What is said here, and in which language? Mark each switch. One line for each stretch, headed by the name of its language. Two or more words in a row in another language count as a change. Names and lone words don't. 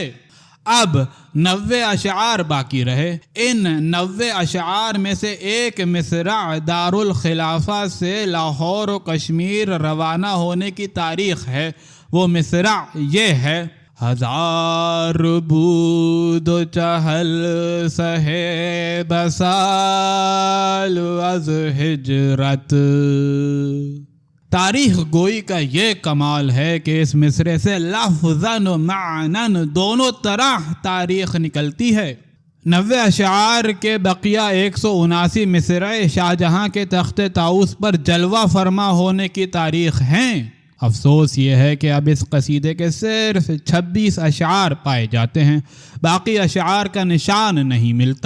Urdu: اب 90 اشعار باقی رہے۔ ان 90 اشعار میں سے ایک مصرع دارالخلافہ سے لاہور و کشمیر روانہ ہونے کی تاریخ ہے۔ وہ مصرع یہ ہے:
Persian: ہزار بود و چہل سہے بسال از ہجرت۔
Urdu: تاریخ گوئی کا یہ کمال ہے کہ اس مصرعے سے لفظاً و معناً دونوں طرح تاریخ نکلتی ہے۔ 90 اشعار کے بقیہ 179 مصرعے شاہجہاں کے تخت طاؤس پر جلوہ فرما ہونے کی تاریخ ہیں۔ افسوس یہ ہے کہ اب اس قصیدے کے صرف 26 اشعار پائے جاتے ہیں، باقی اشعار کا نشان نہیں ملتا۔